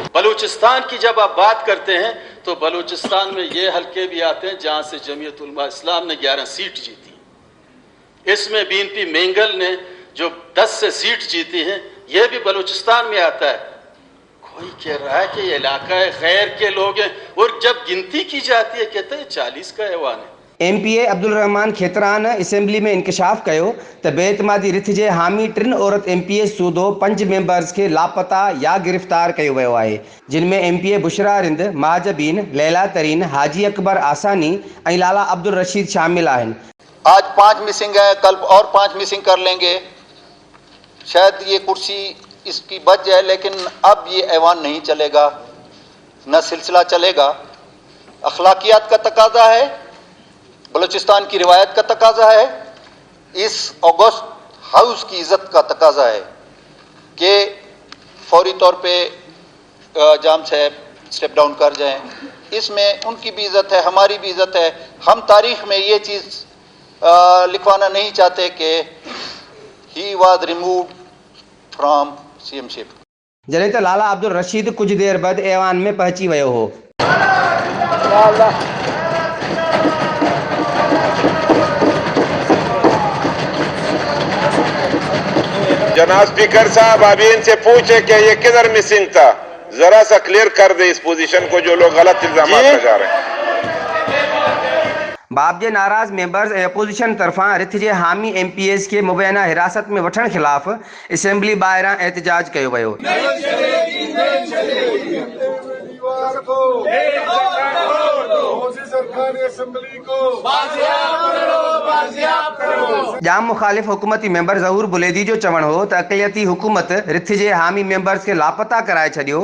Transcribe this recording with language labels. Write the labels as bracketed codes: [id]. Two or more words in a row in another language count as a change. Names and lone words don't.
[ur] بلوچستان کی جب آپ بات کرتے ہیں تو بلوچستان میں یہ حلقے بھی آتے ہیں جہاں سے جمعیت علما اسلام نے 11 سیٹ جیتی. اس میں بی این پی مینگل نے جو 10 سے سیٹ جیتی ہیں، یہ بھی بلوچستان میں آتا ہے. کوئی کہہ رہا ہے کہ یہ علاقہ ہے، غیر کے لوگ ہیں، اور جب گنتی کی جاتی ہے کہتے ہیں 40 کا ایوان ہے. [sd] MPA अब्दुल रहमान खेतरान असेंबली में इंकशाफ कयो त बेइतमादी रिथ जे हामी 3 औरत MPA सूदो 5 मेंबर्स के लापता या गिरफ्तार किया वियो आहे, [ur] جن میں MPA بشریٰ رند، مہ جبین، لیلیٰ ترین، حاجی اکبر آسانی اور لالہ عبدالرشید شامل ہیں. آج 5 مسنگ ہے، کل اور 5 مسنگ کر لیں گے. شاید یہ کرسی اس کی بچ جائے، لیکن اب یہ ایوان نہیں چلے گا، نہ سلسلہ چلے گا. اخلاقیات کا تقاضا ہے، بلوچستان کی روایت کا تقاضا ہے، اس [en] August House [ur] کی عزت کا تقاضا ہے کہ فوری طور پہ جام صاحب [en] step down [ur] کر جائیں. اس میں ان کی بھی عزت ہے، ہماری بھی عزت ہے. ہم تاریخ میں یہ چیز لکھوانا نہیں چاہتے کہ [en] he was removed from CMship. [sd] जॾहिं त लाला अब्दुल रशीद कुछ देर बाद ऐवान में पहुंची वियो हो। [ur] جناب اسپیکر صاحب، ابھی ان سے پوچھے کہ یہ کدھر مسنگ تھا، ذرا سا کلیئر کر دے اس پوزیشن کو جو لوگ غلط الزام لگا رہے ہیں. [sd] बाब जे नाराज मेंबर्स अपोजिशन तरफा रिथ जे हामी MPAs के मुबैना हिरासत में वठण खिलाफ असेंबली ॿाहिरां एहतजाज किया वियो। जाम मुखालिफ हुकूमती मेंबर ज़हूर बुलेदी जो चवण हो त अक़लियती हुकूमत रिथ जे हामी मेंबर्स के लापता कराए छॾियो।